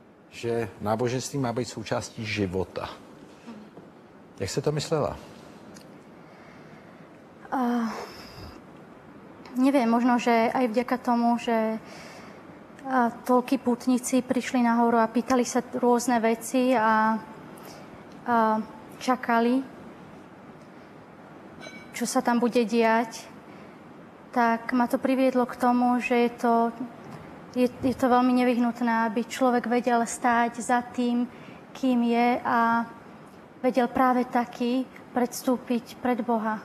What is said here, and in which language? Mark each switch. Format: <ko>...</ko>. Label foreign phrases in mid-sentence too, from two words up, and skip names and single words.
<cs>že náboženství má být součástí života. Jak jste to myslela?</cs> <sk>Neviem, možno, že aj vďaka tomu, že toľkí pútnici prišli nahoru a pýtali sa rôzne veci a čakali, čo sa tam bude diať, tak ma to priviedlo k tomu, že je to veľmi nevyhnutné, aby človek vedel stáť za tým, kým je a vedel práve taký predstúpiť pred Boha.</sk>